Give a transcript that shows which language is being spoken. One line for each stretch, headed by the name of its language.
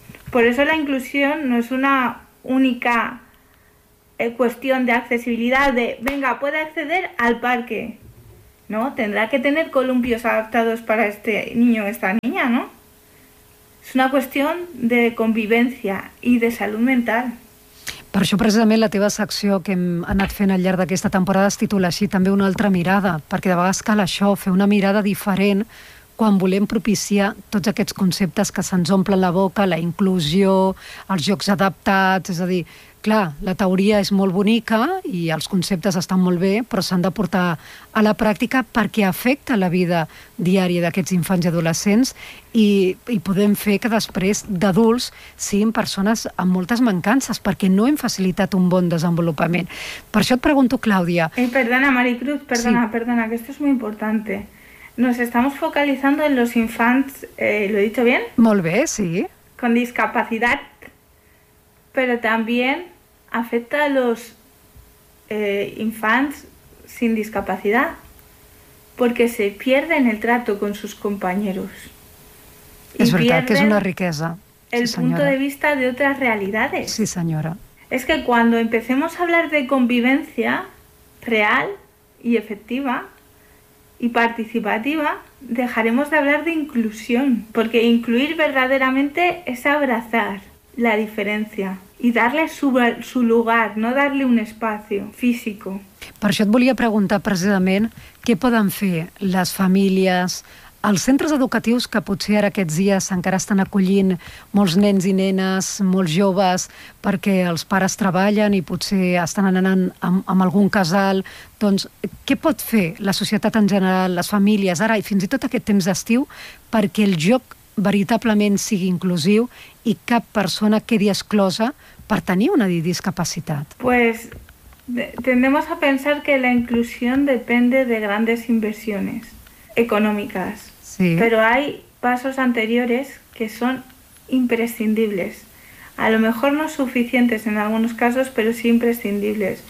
Spanish: Por eso la inclusión no es una única cuestión de accesibilidad, de venga, puede acceder al parque. ¿No? Tendrá que tener columpios adaptados para este niño o esta niña, ¿no? Es una cuestión de convivencia y de salud mental.
Catalan: Per això, precisament, la teva secció que hem anat fent al llarg d'aquesta temporada es titula així, també una altra mirada, perquè de vegades cal això, fer una mirada diferent quan volem propiciar tots aquests conceptes que se'ns omplen la boca, la inclusió, els jocs adaptats, és a dir... Clar, la teoria és molt bonica i els conceptes estan molt bé, però s'han de portar a la pràctica perquè afecta la vida diària d'aquests infants i adolescents i podem fer que després d'adults siguin persones amb moltes mancances perquè no hem facilitat un bon desenvolupament. Per això et pregunto, Clàudia...
Spanish: Perdona, Maricruz, que esto es muy importante. Nos estamos focalizando en los infants, ¿lo he dicho bien?
Catalan: Molt bé, sí.
Spanish: Con discapacitat. Pero también afecta a los infants sin discapacidad, porque se pierden el trato con sus compañeros. Es verdad que es una riqueza. El punto de vista de otras realidades. Sí, señora. Es que cuando empecemos a hablar de convivencia real y efectiva y participativa, dejaremos de hablar de inclusión, porque incluir verdaderamente es abrazar la diferencia. Y darle su lugar, no darle un espacio físico.
Catalan: Per això et volia preguntar precisament què poden fer les famílies, els centres educatius que potser ara aquests dies encara estan acollint molts nens i nenes, molts joves, perquè els pares treballen i potser estan anant amb algun casal. Doncs què pot fer la societat en general, les famílies, ara i fins i tot aquest temps d'estiu, perquè el joc veritablement sigui inclusiu i cap persona quedi exclosa per tenir una discapacitat?
Spanish: Pues tendemos a pensar que la inclusión depende de grandes inversiones económicas. Sí. Pero hay pasos anteriores que son imprescindibles. A lo mejor no suficientes en algunos casos, pero sí imprescindibles.